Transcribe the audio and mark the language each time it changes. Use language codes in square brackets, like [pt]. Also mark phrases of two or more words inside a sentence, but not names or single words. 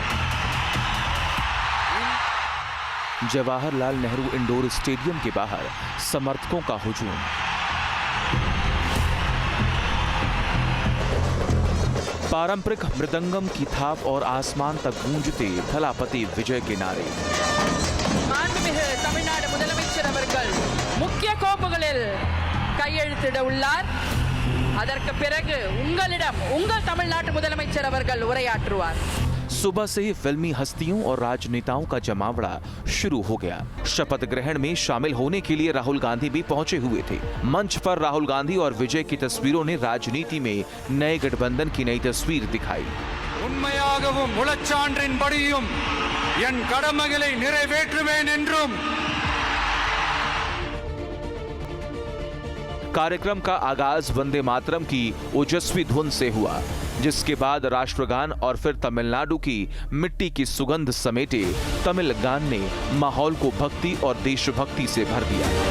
[hi] जवाहरलाल नेहरू इंडोर स्टेडियम के बाहर समर्थकों का हुजूम। पारंपरिक मृदंगम की थाप और आसमान तक गूंजते थलापति विजय के नारे। [ta] மாண்புமிகு தமிழ்நாடு முதலமைச்சர் அவர்கள் முக்கிய கோப்புகளில் கையெழுத்திட உள்ளார். அதற்கு பிறகு உங்கள் தமிழ்நாட்டு முதலமைச்சர் அவர்கள் உரையாற்றுவார்। [hi] सुबह से ही फिल्मी हस्तियों और राजनेताओं का जमावड़ा शुरू हो गया। शपथ ग्रहण में शामिल होने के लिए राहुल गांधी भी पहुंचे हुए थे। मंच पर राहुल गांधी और विजय की तस्वीरों ने राजनीति में नए गठबंधन की नई तस्वीर दिखाई। [ta] உண்மையாகவும் முழச்சான்றின்படியும் என் கடமைகளை நிறைவேற்றுவேன் என்றும்। [hi] कार्यक्रम का आगाज वंदे मातरम की ओजस्वी धुन से हुआ, जिसके बाद राष्ट्रगान और फिर तमिलनाडु की मिट्टी की सुगंध समेटे तमिल गान ने माहौल को भक्ति और देशभक्ति से भर दिया।